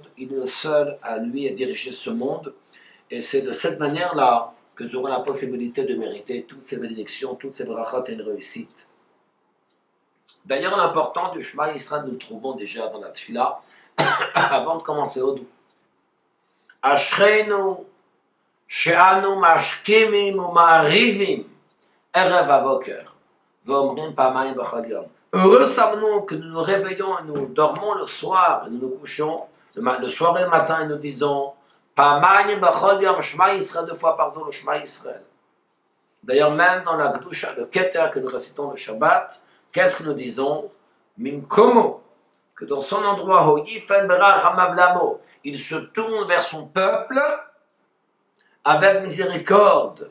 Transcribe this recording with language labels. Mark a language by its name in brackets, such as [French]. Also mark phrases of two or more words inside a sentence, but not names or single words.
[French] Il est le seul à lui à diriger ce monde. Et c'est de cette manière-là que nous aurons la possibilité de mériter toutes ces bénédictions, toutes ces brachot et une réussite. D'ailleurs, l'important du Shema Yisraël, nous le trouvons déjà dans la Tfila, avant de commencer au doux. [Hebrew] אשרינו, שאנו משכימים ומעריבים, ערב ובוקר, ואומרים פעמיים בכל יום. [French] Heureux sommes-nous que nous nous réveillons et nous dormons le soir, et nous nous couchons le soir et le matin, et nous disons [Hebrew] פעמיים בכל יום, [French] Shema Yisraël, 2 fois par jour, le Shema Yisraël. D'ailleurs, même dans la Gdusha, le Keter que nous récitons le Shabbat, qu'est-ce que nous disons? Mimkomo, que dans son endroit, il se tourne vers son peuple avec miséricorde.